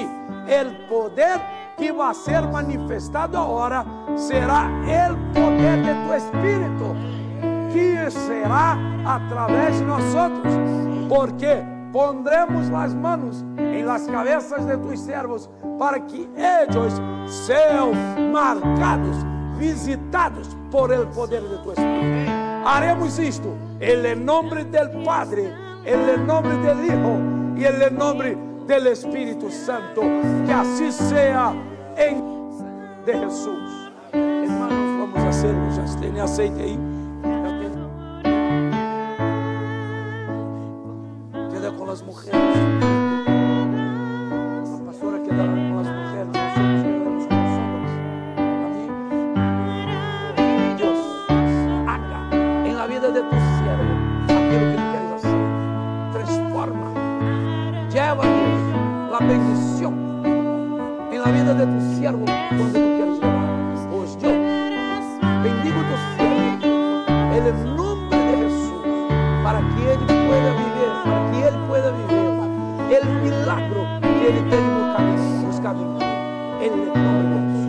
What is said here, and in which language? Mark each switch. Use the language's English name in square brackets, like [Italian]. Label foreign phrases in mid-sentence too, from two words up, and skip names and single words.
[Portuguese] O poder que vai ser manifestado agora será o poder de tu Espírito, que será através de nós, porque pondremos as mãos em las cabeças de tus servos, para que eles sejam marcados, visitados por [Spanish] el poder [Portuguese] de tu Espírito. Haremos isto em nome do Padre, em nome do Hijo e em nome do Espírito Santo. Que assim seja em de Jesus. [Spanish] Hermanos, vamos a hacerlo. [Portuguese] Já tem aceite aí. Queda com as mulheres. A pastora quedará com as mulheres. [Spanish] Nosotros quedaremos [Portuguese] com os homens. Amém. Deus, [Spanish] haga em la vida de tu siervo [Portuguese] aquilo que tu queres [Spanish] hacer. Transforma. Llévanos la bendición en la vida de tu siervo donde tú quieres llevar. Pues yo bendigo tu siervo en el nombre de Jesús, para que él pueda vivir, para que él pueda vivir el milagro que él tiene buscado en el nombre de Jesús.